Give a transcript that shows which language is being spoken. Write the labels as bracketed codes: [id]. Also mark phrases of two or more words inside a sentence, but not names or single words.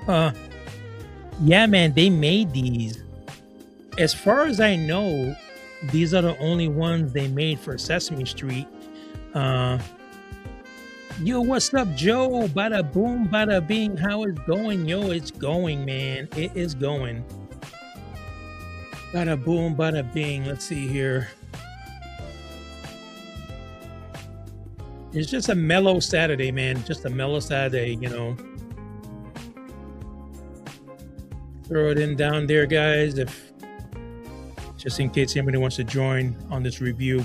[en] Yeah, man, they made these. As far as I know, these are the only ones they made for Sesame Street. Yo, what's up, Joe? Bada boom, bada bing. How is it going? Yo, it's going, man. It is going. Bada boom, bada bing. Let's see here. It's just a mellow Saturday, man. Just a mellow Saturday, you know. Throw it in down there, guys, if just in case anybody wants to join on this review.